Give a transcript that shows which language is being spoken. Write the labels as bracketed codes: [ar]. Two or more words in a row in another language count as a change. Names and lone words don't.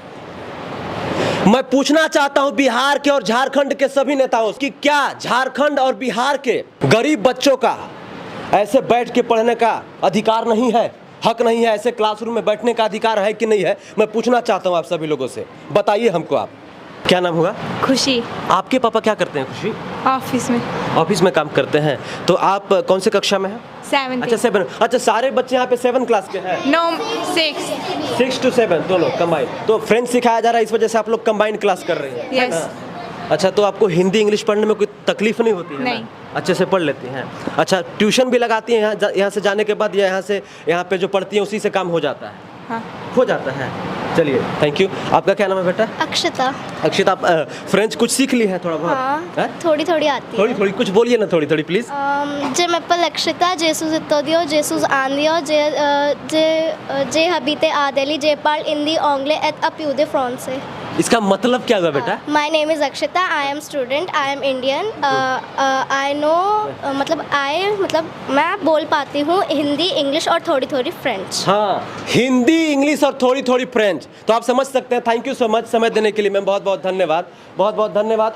[hi] मैं पूछना चाहता हूं बिहार के और झारखंड के सभी नेताओं कि क्या झारखंड और बिहार के गरीब बच्चों का ऐसे बैठ के पढ़ने का अधिकार नहीं है, हक नहीं है? ऐसे क्लासरूम में बैठने का अधिकार है कि नहीं है? मैं पूछना चाहता हूं आप सभी लोगों से, बताइए हमको। आप क्या नाम हुआ? खुशी। आपके पापा क्या करते हैं? खुशी ऑफिस में। ऑफिस में काम करते हैं। तो आप कौन से कक्षा में हैं? 7। अच्छा, 7। अच्छा, सारे बच्चे यहाँ पे 7 क्लास के हैं? [en] No, 6। [hi] 6 to 7 दोनों कंबाइन। तो फ्रेंच सिखाया जा रहा है, इस वजह से आप लोग कंबाइन क्लास कर रही हैं? [en] Yes। [hi] अच्छा, तो आपको हिंदी इंग्लिश पढ़ने में कोई तकलीफ नहीं होती है? नहीं। अच्छे से पढ़ लेती हैं। अच्छा, ट्यूशन भी लगाती हैं यहाँ से जाने के बाद, या यहाँ पे जो पढ़ती हैं उसी से काम हो जाता है? हाँ। हो जाता है। चलिए, [en] thank you. [hi] आपका क्या नाम है बेटा? अक्षता। अक्षिता, आप फ्रेंच कुछ सीख ली है थोड़ा बहुत? हाँ, थोड़ी थोड़ी आती है। थोड़ी कुछ बोलिए ना, थोड़ी प्लीज। [fr] je m'appelle Akshata, je suis étudiante, je suis indienne, j'habite à Delhi, je parle hindi anglais et un peu de français. [hi] इसका मतलब क्या हुआ बेटा? [en] my name is Akshata, I am student, I am Indian, I know, [hi] मतलब मैं बोल पाती हूँ हिंदी, इंग्लिश और थोड़ी थोड़ी फ्रेंच। हाँ, हिंदी, इंग्लिश और थोड़ी थोड़ी फ्रेंच। तो आप समझ सकते हैं। [en] thank you so much [hi] समय देने के लिए मैम, बहुत बहुत धन्यवाद, बहुत बहुत धन्यवाद।